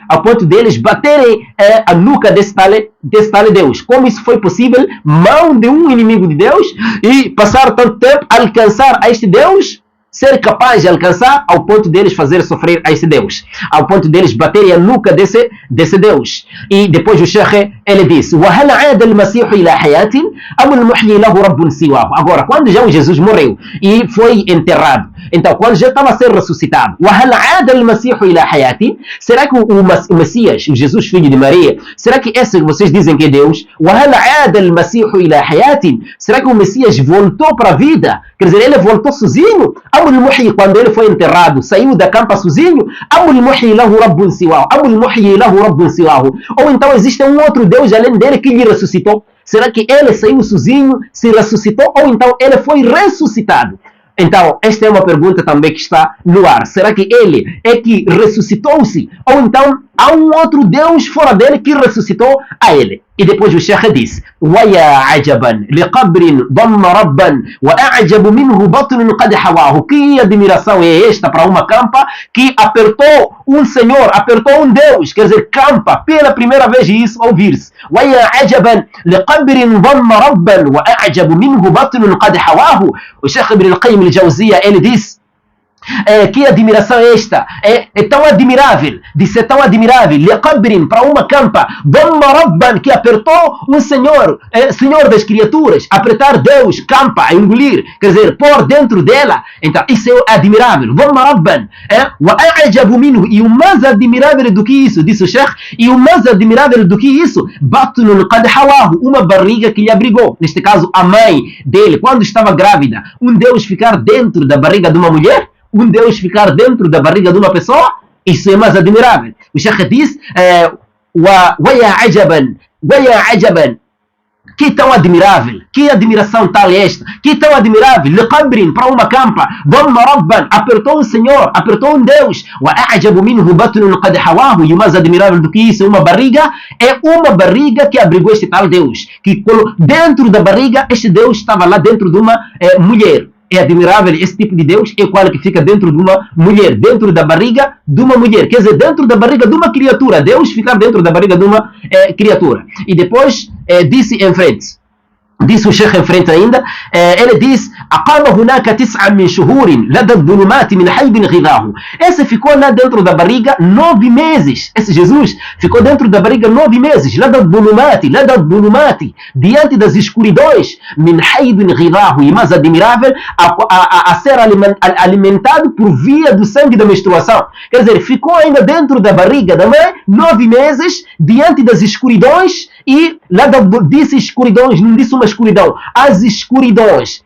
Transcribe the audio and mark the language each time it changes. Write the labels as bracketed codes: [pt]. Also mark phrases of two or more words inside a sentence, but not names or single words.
[pt] Ao ponto deles baterem a nuca desse tal Deus. Como isso foi possível? Mão de um inimigo de Deus e passar tanto tempo a alcançar a este Deus, ser capaz de alcançar ao ponto deles fazer sofrer a esse Deus, ao ponto deles baterem a nuca desse Deus. E depois o Sheikh, ele disse: [ar] وهل عاد المسيح إلى حياة أم المحيي له رب سواه? [pt] Agora, quando já o Jesus morreu e foi enterrado, então quando já estava a ser ressuscitado, [ar] وهل عاد المسيح إلى حياة? [pt] Será que o Messias, o Jesus filho de Maria, será que esse que vocês dizem que é Deus, [ar] وهل عاد المسيح إلى حياة? [pt] Será que o Messias voltou para a vida? Quer dizer, ele voltou sozinho? Quando ele foi enterrado, saiu da campa sozinho? Ou então existe um outro Deus além dele que lhe ressuscitou? Será que ele saiu sozinho, se ressuscitou, ou então ele foi ressuscitado? Então, esta é uma pergunta também que está no ar. Será que ele é que ressuscitou-se? Ou então há um outro Deus fora dele que ressuscitou a ele? E depois o Sheikh diz: [ar] وَيَا عَجَبًا لِقَبْرٍ ضَمَّ رَبًّا وَأَعْجَبُ مِنْهُ بَطْنٌ قَدْ حَوَاهُ. [pt] Que admiração é esta para uma campa que apertou um Senhor, apertou um Deus, quer dizer, campa pela primeira vez isso ouvir-se. [ar] وَيَا عَجَبًا لِقَبْرٍ ضَمَّ رَبًّا وَأَعْجَبُ مِنْهُ بَطْنٌ قَدْ حَوَاهُ. [pt] O Sheikh Ibn al-Qayyim al-Jawziyya, ele diz: que admiração é esta? É tão admirável, de ser tão admirável, para uma campa, que apertou um Senhor, Senhor das criaturas, apertar Deus, campa, a engolir, quer dizer, pôr dentro dela. Então isso é admirável. E o mais admirável do que isso, disse o Sheikh, e o mais admirável do que isso, uma barriga que lhe abrigou, neste caso a mãe dele, quando estava grávida. Um Deus ficar dentro da barriga de uma mulher, um Deus ficar dentro da barriga de uma pessoa, isso é mais admirável. O Sheikh diz: [ar] وَيَا عَجَبًا, [pt] que tão admirável, que admiração tal é esta, que tão admirável, لِقَبْرٍ, para uma campa, [ar] ضَمَّ رَبًّا, [pt] apertou um Senhor, apertou um Deus, [ar] وَأَعْجَبُ مِنْهُ بَطْنٌ قَدْ حَوَاهُ, [pt] e o mais admirável do que isso, uma barriga que abrigou este tal Deus, que dentro da barriga, este Deus estava lá dentro de uma mulher. É admirável esse tipo de Deus, é qual que fica dentro de uma mulher, dentro da barriga de uma mulher, quer dizer, dentro da barriga de uma criatura. Deus ficar dentro da barriga de uma criatura. E depois disse em frente, disse o Sheikh em frente ainda, ele diz: [ar] أقام هناك 9 من شهور لدى الظلمات من حيب غذاه. [pt] Esse ficou lá dentro da barriga 9 meses. Esse Jesus ficou dentro da barriga 9 meses. [ar] لدى الظلمات, [pt] diante das escuridões, [ar] من حيب غذاه, [pt] e mais admirável, a ser alimentado por via do sangue da menstruação. Quer dizer, ficou ainda dentro da barriga da mãe 9 meses, diante das escuridões. E lá disse escuridões, não disse uma escuridão, as escuridões.